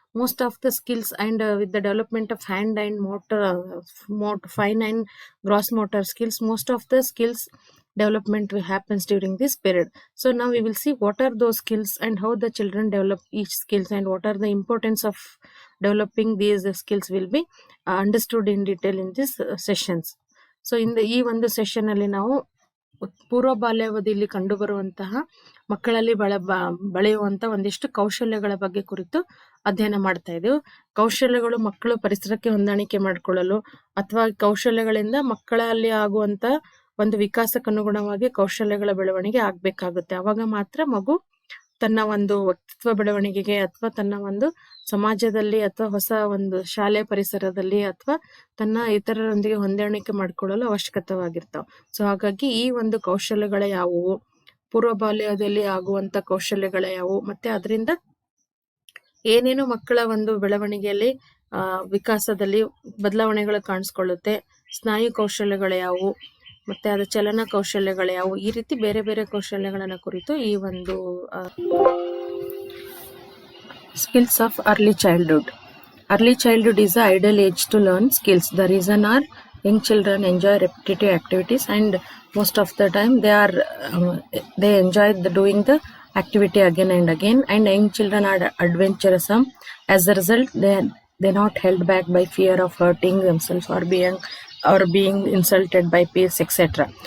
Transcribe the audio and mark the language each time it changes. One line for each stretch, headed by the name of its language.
English: Most of the skills, and with the development of hand and motor, fine and gross motor skills, most of the skills development happens during this period. So now we will see what are those skills and how the children develop each skills, and what are the importance of developing these skills will be understood in detail in this sessions. So in the
Kannada: ಈ ಒಂದು session ಅಲ್ಲಿ ನಾವು ಪೂರ್ವ ಬಾಲ್ಯಾವಧಿಯಲ್ಲಿ ಕಂಡುಬರುವಂತಹ ಮಕ್ಕಳಲ್ಲಿ ಬೆಳೆಯುವಂತ ಒಂದಿಷ್ಟು ಕೌಶಲ್ಯಗಳ ಬಗ್ಗೆ ಕುರಿತು ಅಧ್ಯಯನ ಮಾಡ್ತಾ ಇದ್ದೇವೆ. ಕೌಶಲ್ಯಗಳು ಮಕ್ಕಳು ಪರಿಸರಕ್ಕೆ ಹೊಂದಾಣಿಕೆ ಮಾಡಿಕೊಳ್ಳಲು, ಅಥವಾ ಕೌಶಲ್ಯಗಳಿಂದ ಮಕ್ಕಳಲ್ಲಿ ಆಗುವಂತ ಒಂದು ವಿಕಾಸಕ್ಕನುಗುಣವಾಗಿ ಕೌಶಲ್ಯಗಳ ಬೆಳವಣಿಗೆ ಆಗ್ಬೇಕಾಗುತ್ತೆ. ಅವಾಗ ಮಾತ್ರ ಮಗು ತನ್ನ ಒಂದು ವ್ಯಕ್ತಿತ್ವ ಬೆಳವಣಿಗೆಗೆ, ಅಥವಾ ತನ್ನ ಒಂದು ಸಮಾಜದಲ್ಲಿ, ಅಥವಾ ಹೊಸ ಒಂದು ಶಾಲೆ ಪರಿಸರದಲ್ಲಿ, ಅಥವಾ ತನ್ನ ಇತರರೊಂದಿಗೆ ಹೊಂದಾಣಿಕೆ ಮಾಡಿಕೊಳ್ಳಲು ಅವಶ್ಯಕವಾಗಿರ್ತಾವ. ಸೊ ಹಾಗಾಗಿ ಈ ಒಂದು ಕೌಶಲ್ಯಗಳ ಯಾವುವು, ಪೂರ್ವ ಬಾಲ್ಯದಲ್ಲಿ ಆಗುವಂತ ಕೌಶಲ್ಯಗಳ ಯಾವುವು, ಮತ್ತೆ ಅದರಿಂದ ಏನೇನು ಮಕ್ಕಳ ಒಂದು ಬೆಳವಣಿಗೆಯಲ್ಲಿ ವಿಕಾಸದಲ್ಲಿ ಬದಲಾವಣೆಗಳು ಕಾಣಿಸ್ಕೊಳ್ಳುತ್ತೆ, ಸ್ನಾಯು ಕೌಶಲ್ಯಗಳು ಯಾವುವು, ಮತ್ತೆ ಅದರ ಚಲನ ಕೌಶಲ್ಯಗಳು ಯಾವುವು, ಈ ರೀತಿ ಬೇರೆ ಬೇರೆ ಕೌಶಲ್ಯಗಳನ್ನ ಕುರಿತು ಈ ಒಂದು
English: skills of early childhood. Early childhood is the ideal age to learn skills. The reason are young children enjoy repetitive activities, and most of the time they enjoy doing the activity again and again, and young children are adventurous. As a result, they're not held back by fear of hurting themselves or being insulted by peers, etc.